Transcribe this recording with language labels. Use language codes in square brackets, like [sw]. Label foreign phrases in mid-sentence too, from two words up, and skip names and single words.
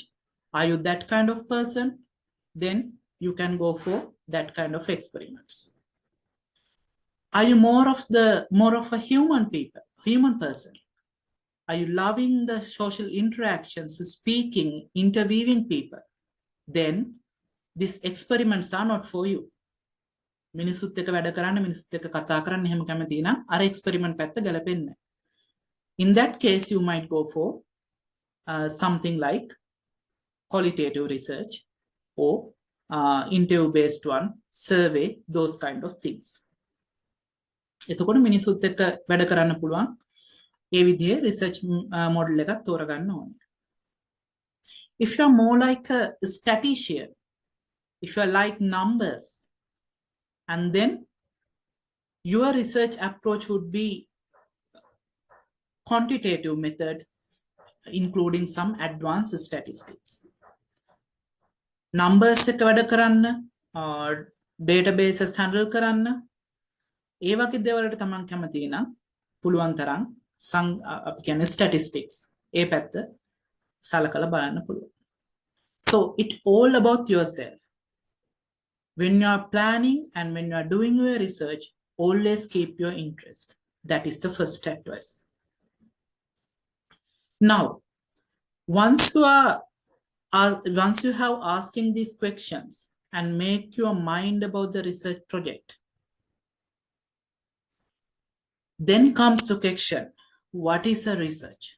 [en] Are you that kind of person? Then you can go for that kind of experiments. Are you more of a human person? Are you loving the social interactions, speaking, interviewing people? Then these experiments are not for you. [si] මිනිසුත් එක්ක වැඩ කරන්න, මිනිසුත් එක්ක කතා කරන්න එහෙම කැමති නම් අර එක්ස්පෙරිමන්ට් පැත්ත ගැලපෙන්නේ. [en] In that case, you might go for something like qualitative research or interview-based one, survey, those kind of things. [si] එතකොට මිනිසුත් එක්ක වැඩ කරන්න පුළුවන් ඒ විදිහේ [en] research model [si] එකක් තෝරගන්න ඕනේ. [en] If you are more like a statistician, if you are like numbers, and then your research approach would be quantitative method, including some advanced statistics. [si] Numbers එක වැඩ කරන්න, [en] databases handle [si] කරන්න, ඒ වගේ දේවල්වලට තමන් කැමති නම් පුළුවන් තරම් අපි කියන්නේ statistics ඒ පැත්ත සලකලා බලන්න පුළුවන්. [en] So it all about yourself. When you are planning and when you are doing your research, always keep your interest. That is the first advice. Now, once you have asking these questions and make your mind about the research project, then comes the question, what is a research?